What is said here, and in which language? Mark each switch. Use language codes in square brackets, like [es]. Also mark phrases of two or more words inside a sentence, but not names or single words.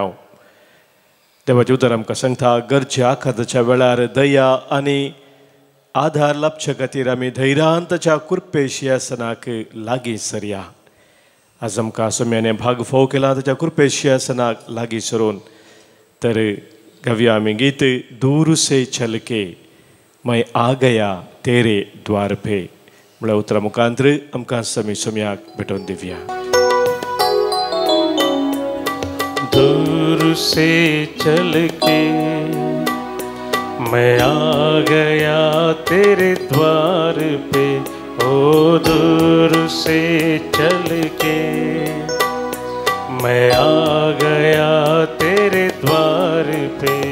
[kok] देवाचें उतर आमकां सांगता, गरजेच्या आखाताच्या वेळार दया आनी आधार लाभचे खातीर आमी धैर्यान ताच्या कृपे सिंहासनाक लागीं सरया. आज आमकां सम्याने भाग फाव केला ताच्या कृपे सिंहासनाक लागीं सरून तर गावया आमी गीत [hi] दूर से चल के मैं आ गया तेरे द्वार पे. [kok] म्हळ्यार उतरा मुखांतर आमकां सम्याक भेटोवन दिवया. [hi] दूर से चल के मैं आ गया तेरे द्वार पे, ओ दूर से चल के मैं आ गया तेरे द्वार पे.